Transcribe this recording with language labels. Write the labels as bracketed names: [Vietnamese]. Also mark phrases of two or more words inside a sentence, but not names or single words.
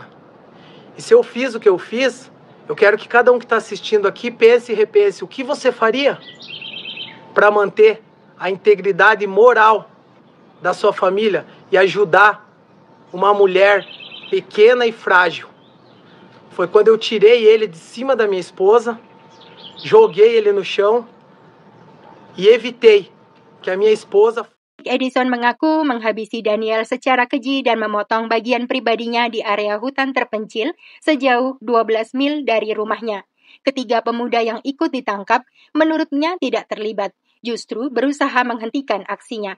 [Portuguese] E se eu fiz o que eu fiz, eu quero que cada um que está assistindo aqui pense e repense o que você faria para manter a integridade moral da sua família e ajudar uma mulher pequena e frágil. Foi quando eu tirei ele de cima da minha esposa, joguei ele no chão e evitei que a minha esposa... [Indonesian] Edison mengaku menghabisi Daniel secara keji dan memotong bagian pribadinya di area hutan terpencil sejauh 12 mil dari rumahnya. Ketiga pemuda yang ikut ditangkap menurutnya tidak terlibat, justru berusaha menghentikan aksinya.